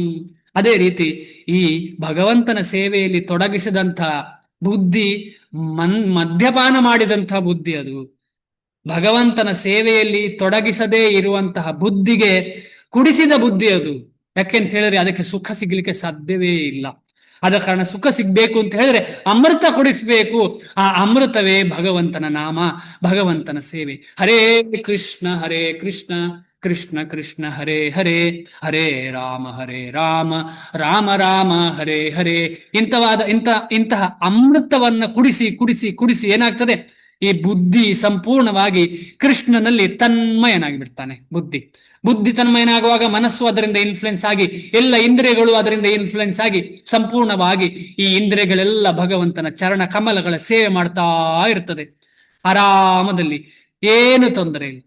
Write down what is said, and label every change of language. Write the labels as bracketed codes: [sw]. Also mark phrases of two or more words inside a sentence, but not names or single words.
[kn] ಅದೇ ರೀತಿ ಈ ಭಗವಂತನ ಸೇವೆಯಲ್ಲಿ ತೊಡಗಿಸಿದಂಥ ಬುದ್ಧಿ ಮದ್ಯಪಾನ ಮಾಡಿದಂತಹ ಬುದ್ಧಿ, ಅದು ಭಗವಂತನ ಸೇವೆಯಲ್ಲಿ ತೊಡಗಿಸದೇ ಇರುವಂತಹ ಬುದ್ಧಿಗೆ ಕುಡಿಸಿದ ಬುದ್ಧಿ ಅದು. ಯಾಕೆಂತ ಹೇಳಿದ್ರೆ ಅದಕ್ಕೆ ಸುಖ ಸಿಗ್ಲಿಕ್ಕೆ ಸಾಧ್ಯವೇ ಇಲ್ಲ. ಆದ ಕಾರಣ ಸುಖ ಸಿಗ್ಬೇಕು ಅಂತ ಹೇಳಿದ್ರೆ ಅಮೃತ ಕೊಡಿಸ್ಬೇಕು. ಆ ಅಮೃತವೇ ಭಗವಂತನ ನಾಮ, ಭಗವಂತನ ಸೇವೆ. [sa] ಹರೇ ಕೃಷ್ಣ ಕೃಷ್ಣ ಕೃಷ್ಣ ಹರೇ ಹರೇ, ಹರೇ ರಾಮ ರಾಮ ರಾಮ ಹರೇ ಹರೇ. [kn] ಇಂತಹ ಅಮೃತವನ್ನ ಕುಡಿಸಿ ಕುಡಿಸಿ ಕುಡಿಸಿ ಏನಾಗ್ತದೆ, ಈ ಬುದ್ಧಿ ಸಂಪೂರ್ಣವಾಗಿ ಕೃಷ್ಣನಲ್ಲಿ ತನ್ಮಯನಾಗಿ ಬಿಡ್ತಾನೆ. ಬುದ್ಧಿ ತನ್ಮಯನಾಗುವಾಗ ಮನಸ್ಸು ಅದರಿಂದ ಇನ್ಫ್ಲುಯೆನ್ಸ್ ಆಗಿ, ಎಲ್ಲ ಇಂದ್ರಿಯಗಳು ಅದರಿಂದ ಇನ್ಫ್ಲುಯೆನ್ಸ್ ಆಗಿ ಸಂಪೂರ್ಣವಾಗಿ ಈ ಇಂದ್ರಿಯಗಳೆಲ್ಲ ಭಗವಂತನ ಚರಣ ಕಮಲಗಳ ಸೇವೆ ಮಾಡ್ತಾ ಇರ್ತದೆ ಆರಾಮದಲ್ಲಿ, ಏನು ತೊಂದರೆ ಇಲ್ಲ.